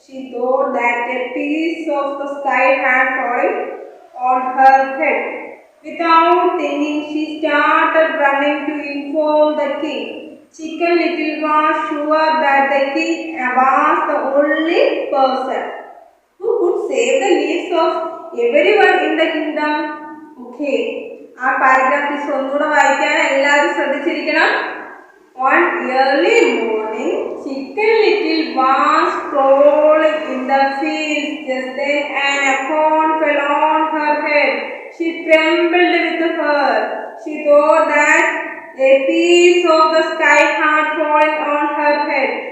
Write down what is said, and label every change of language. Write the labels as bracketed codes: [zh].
[en] She thought that a piece of the sky had fallen on her head. Without thinking, she started running to inform the king. Chicken Little was sure that the king was the only person who could save the lives of everyone in the kingdom. Okay. [ml] ആ paragraph teacher ഒന്നുകൂടെ വായിക്കാൻ എല്ലാവരും ശ്രദ്ധിച്ചിരിക്കണം. [en] One early morning, Chicken Little was strolling in the fields. Just then an acorn fell on her head. She trembled with fear. She thought that a piece of the sky had fallen on her head.